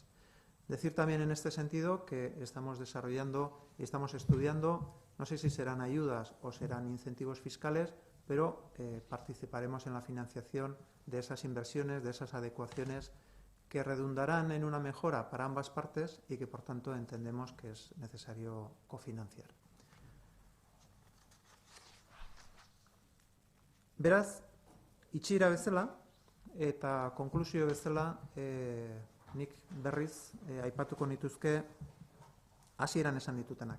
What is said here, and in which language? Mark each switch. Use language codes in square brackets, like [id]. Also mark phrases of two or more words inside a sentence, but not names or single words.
[es] Decir también en este sentido que estamos desarrollando y estamos estudiando, no sé si serán ayudas o serán incentivos fiscales, pero participaremos en la financiación de esas inversiones, de esas adecuaciones que redundarán en una mejora para ambas partes y que, por tanto, entendemos que es necesario cofinanciar. [eu] Beraz, itxiera bezala eta konklusio bezala nik berriz aipatuko nituzke hasieran esan ditutenak.